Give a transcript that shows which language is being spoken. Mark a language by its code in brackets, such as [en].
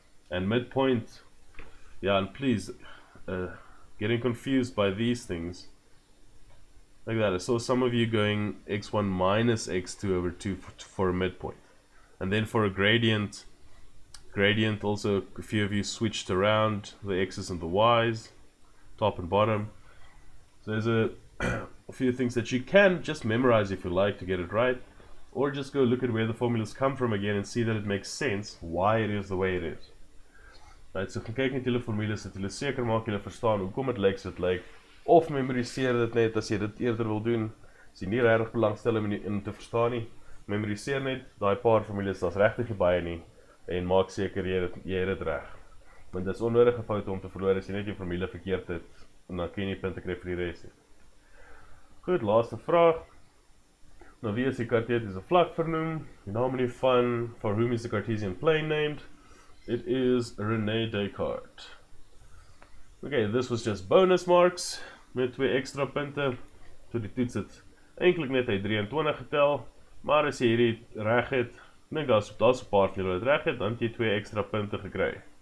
[en] And midpoint, yeah, and please, getting confused by these things like that. I saw some of you going x1 minus x2 over 2 for a midpoint, and then for a gradient also a few of you switched around the x's and the y's, top and bottom. So there's a few things that you can just memorize if you like to get it right, or just go look at where the formulas come from again and see that it makes sense why it is the way it is. Right, so [af] gaan kyk net julle formules dat julle seker maak julle verstaan hoekom dit lyk so dit lyk, of memoriseer dit net as jy dit eerder wil doen, as jy nie regtig belangstel in te verstaan nie, memoriseer net daai paar formules, daar's regtig nie baie nie, en maak seker jy het dit reg. Want dit is onnodige foute om te verloor as jy net jou formule verkeerd het, en dan kan jy nie punte kry vir die res nie. Goed, laaste vraag. Nou, wie is die Cartesiese vlak vernoem? Die naam en die van, [en] for whom is the Cartesian plane named? It is René Descartes. Okay, this was just bonus marks, [af] met 2 extra punte. So die toets het eintlik net uit 23 getel, maar as jy hierdie reg het, dink daar's 'n paar van julle wat reg het, dan het jy 2 extra punte gekry.